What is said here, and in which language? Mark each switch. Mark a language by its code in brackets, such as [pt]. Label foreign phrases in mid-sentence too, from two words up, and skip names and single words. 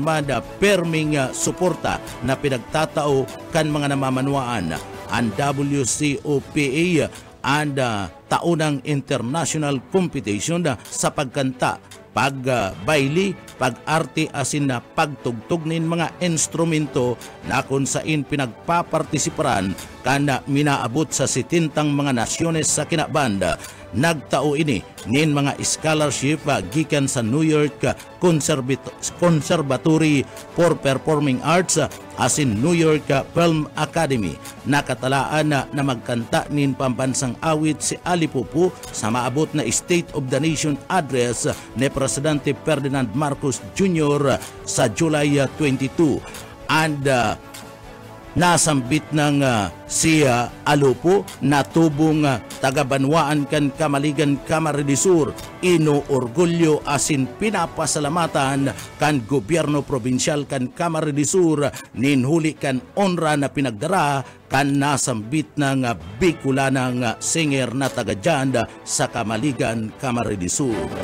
[bik] mada perming suporta na pinagtatao kan mga namamanuaan ang WCOPA and taunang international competition sa pagkanta, pagbaili, pag-arte asin na pagtugtog nin mga instrumento na kung saan pinagpapartisiparan kana minaabot sa 70 mga nasyones sa kinabanda. Nagtao ini nin mga scholarship gikan sa New York Conservatory for Performing Arts asin New York Film Academy. Nakatalaan na magkanta nin pambansang awit si Alipupo sa maabot na State of the Nation address ni Presidente Ferdinand Marcos Jr. sa July 22 and nasambit ng si Alupo na tubong taga-Banwaan kan Kamaligan Camarines Sur. Inuorgulyo asin pinapasalamatan kan gobyerno provinsyal kan Camarines Sur ninhuli kan onra na pinagdara kan nasambit ng Bicolanang singer na taga-dyan sa Kamaligan Camarines Sur.